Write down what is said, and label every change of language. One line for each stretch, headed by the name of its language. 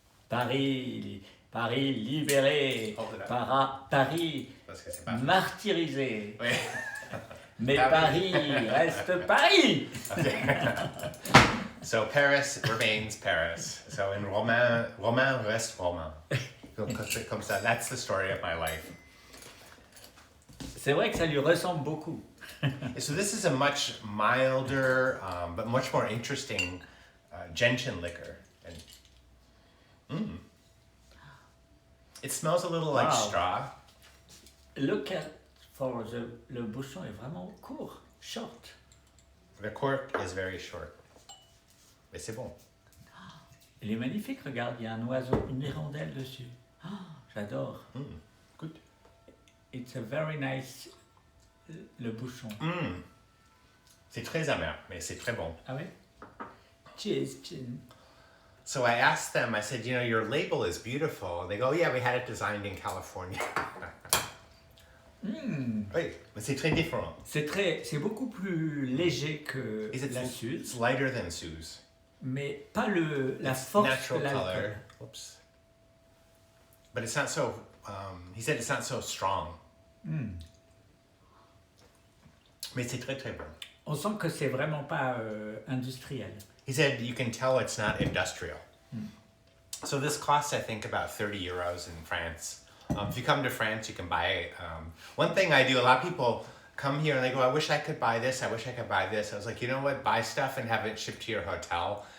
French: Paris libéré, Paris martyrisé. Oui. Mais Paris reste Paris. So Paris remains Paris. So in Romain reste Romain. Comme ça.
English: That's the story of my life.
French: C'est vrai que ça lui ressemble beaucoup.
English: So this is a much milder, but much more interesting gentian liquor. And, it smells a little like straw. Look at
French: le bouchon est vraiment court, short.
English: The cork is very short.
French: Mais c'est bon. Il est magnifique, regarde, il y a un oiseau, une hirondelle dessus. J'adore.
English: Good. It's a very nice, le bouchon.
French: C'est très amer, mais c'est très bon. Ah oui? Cheers, chin.
English: So I asked them, I said, your label is beautiful. And they go, yeah, we had it designed in California.
French: Oui, mais c'est très différent. C'est beaucoup plus léger que la suze. It's lighter than suze. Mais pas la force de l'alcool.
English: Oops. But it's not so, he said it's not so strong.
French: Mais c'est très très bon. On sent que c'est vraiment pas industriel.
English: He said you can tell it's not industrial. So this costs, I think, about 30 euros in France. If you come to France, you can buy. One thing I do, a lot of people come here and they go, I wish I could buy this, I wish I could buy this. I was like, you know what, buy stuff and have it shipped to your hotel.